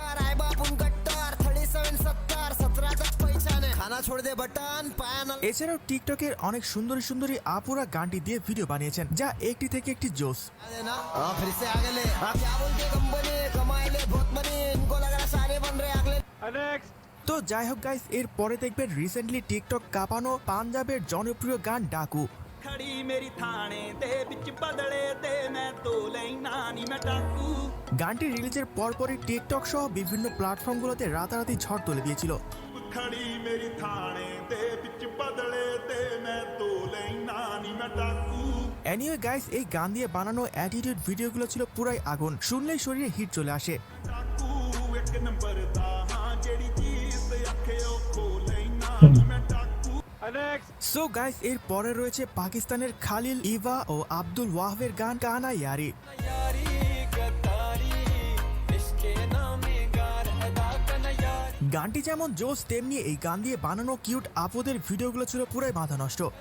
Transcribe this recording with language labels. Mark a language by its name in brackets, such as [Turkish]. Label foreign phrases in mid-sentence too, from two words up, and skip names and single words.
[Bangla] এছাড়াও টিকটকের অনেক সুন্দরী সুন্দরী আপুরা গানটি দিয়ে ভিডিও বানিয়েছেন, যা একটি থেকে একটি জোস। তো যাই হোক গাইস, এর পরে দেখবেন রিসেন্টলি টিকটক কাঁপানো পাঞ্জাবের জনপ্রিয় গান ডাকু। [Punjabi] ਖੜੀ ਮੇਰੀ ਥਾਣੇ ਦੇ ਬਿਚ ਬਦਲੇ ਦੇ ਮੈਂ ਤਾਂ ਲੈਣਾ ਨੀ ਮੈਂ ਡਾਕੂ। [Bangla] গানটি রিলিজের পরপরই টিকটক সহ বিভিন্ন প্ল্যাটফর্মগুলোতে রাতারাতি ঝড় তুলে দিয়েছিল। [Punjabi] ਖੜੀ ਮੇਰੀ ਥਾਣੇ ਦੇ ਬਿਚ ਬਦਲੇ ਦੇ ਮੈਂ ਤਾਂ ਲੈਣਾ ਨੀ ਮੈਂ ਡਾਕੂ। [English] anyway guys, [Bangla] এই গান দিয়ে বানানো অ্যাটিটিউড ভিডিওগুলো ছিল পুরাই আগুন, শুনলেই শরীরে হিট চলে আসে। [Punjabi] ਡਾਕੂ ਇੱਕ ਨੰਬਰ ਦਾ ਹਾਂ ਜਿਹੜੀ ਚੀਜ਼ ਤੇ ਆਖੇ ਓ ਖੋਲੇ ਨਾ ਨੀ ਮੈਂ ਡਾਕੂ। [English] so guys, [Bangla] এর পরে রয়েছে পাকিস্তানের খালিল ইভা ও আব্দুল ওয়াহবের গান কানা ইয়ারি। গানটি যেমন জোস, তেমনি এই গান দিয়ে বানানো কিউট আপুদের ভিডিওগুলো ছিল পুরাই মাথা নষ্ট।